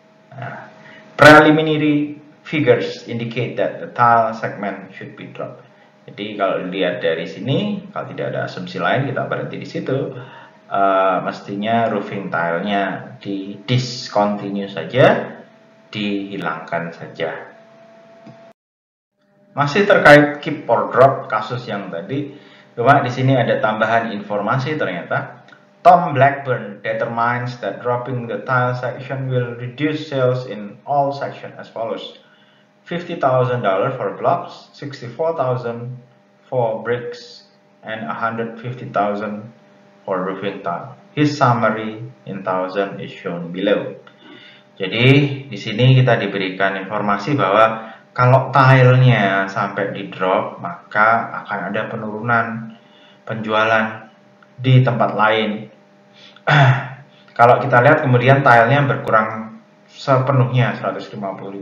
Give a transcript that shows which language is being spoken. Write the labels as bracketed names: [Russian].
[English] Nah, preliminary figures indicate that the tile segment should be dropped. [Indonesian] Jadi kalau dilihat dari sini, kalau tidak ada asumsi lain, kita berhenti di situ. Mestinya roofing tile-nya di discontinue saja, dihilangkan saja. Masih terkait keep or drop kasus yang tadi, cuma di sini ada tambahan informasi ternyata. [English] Tom Blackburn determines that dropping the tile section will reduce sales in all sections as follows. $50,000 for blocks, $64,000 for bricks, and $150,000 for roofing tile. His summary in thousand is shown below. [Indonesian] Jadi di sini kita diberikan informasi bahwa kalau tilenya sampai di drop, maka akan ada penurunan penjualan di tempat lain. Kalau kita lihat kemudian tilenya berkurang sepenuhnya $150.000.